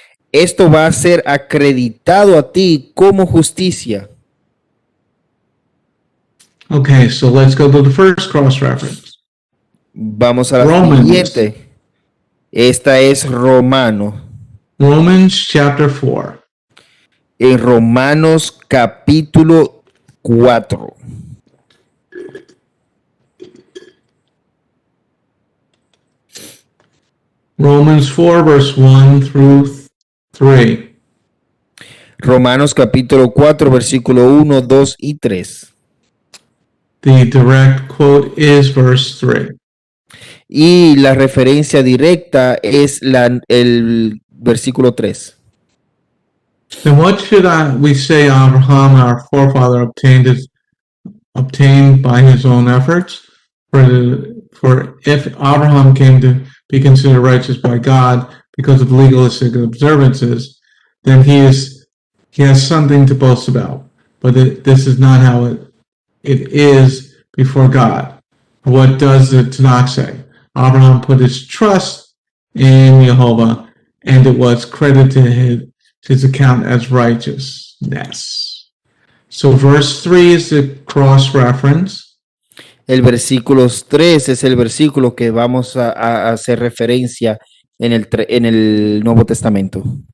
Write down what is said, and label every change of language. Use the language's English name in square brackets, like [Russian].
[Spanish] Esto va a ser acreditado a ti como justicia. [English] Okay, so let's go to the first cross-reference. [Spanish] Vamos a la [English] Romans. [Spanish] siguiente. Esta es Romano. [English] Romans chapter 4. [Spanish] En Romanos capítulo 4. [English] Romans 4 verse 1 through 3. [Spanish] Romanos capítulo 4, versículo 1, 2 y 3. [English] The direct quote is verse 3. [Spanish] Y la referencia directa es el versículo 3. [English] Then what should we say Abraham, our forefather, obtained by his own efforts? For if Abraham came to be considered righteous by God because of legalistic observances, then he has something to boast about. But this is not how it is before God. What does the Tanakh say? Abraham put his trust in Jehovah, and it was credited to his account as righteousness. So verse 3 is the cross-reference. [Spanish] El versículo 3 es el versículo que vamos a hacer referencia en el Nuevo Testamento.